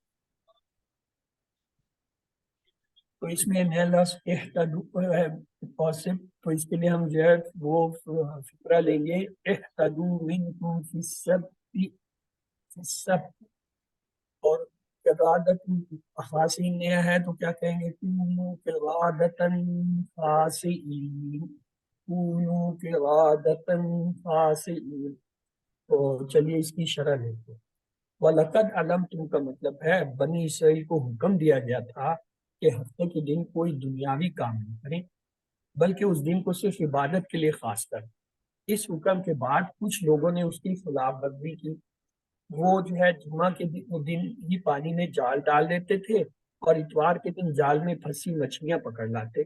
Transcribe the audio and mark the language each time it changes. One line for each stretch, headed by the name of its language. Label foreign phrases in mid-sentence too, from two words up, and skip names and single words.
Urdu: تو اس میں نیا لفظ اہتدوا ہے پاسب، تو اس کے لیے ہم جو ہے وہ فقرہ لیں گے،
Arabic: اہتدوا منکم فی السبت، فی السبت،
Urdu: اور
Arabic: قرادت خاصین
Urdu: نیا ہے تو کیا کہیں گے،
Arabic: کونوا قرادتن خاسئین، کونوا قرادتن خاسئین۔
Urdu: تو چلیے اس کی شرح لیتے ہیں۔
Arabic: وَلَقَدْ عَلَمْتُمْ
Urdu: کا مطلب ہے بنی اسرائیل کو حکم دیا گیا تھا کہ ہفتے کے دن کوئی دنیاوی کام نہیں کریں، بلکہ اس دن کو صرف عبادت کے لیے خاص کر۔ اس حکم کے بعد کچھ لوگوں نے اس کی خلاف ورزی کی، وہ جو ہے جمعہ کے دن ہی پانی میں جال ڈال دیتے تھے اور اتوار کے دن جال میں پھنسی مچھلیاں پکڑ لاتے۔